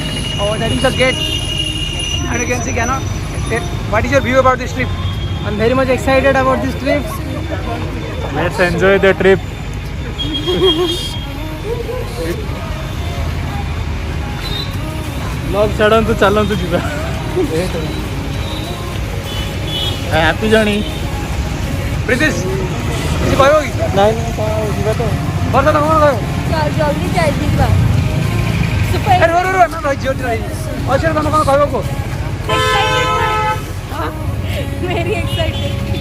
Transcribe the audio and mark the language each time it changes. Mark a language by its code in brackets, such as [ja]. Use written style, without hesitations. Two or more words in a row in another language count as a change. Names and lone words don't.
[en] Oh, that is the gate. And you can see, Gano. What is your view about this trip? I'm very much excited about this trip. Let's enjoy the trip. [or] Vlog ଛାଡ଼ନ୍ତୁ ଚାଲନ୍ତୁ ଯିବା. [en] Happy journey. Pritesh, [or] କିଛି କହିବ କି? ନାଇଁ ଯିବା ତ. ବର୍ଷା ତମେ କ'ଣ କହିବ? ଜଲ୍ଦି ଯାଇ ଯିବା. ଅଚ୍ଛା ତମେ କ'ଣ କହିବ କୁହ? [en] Very excited.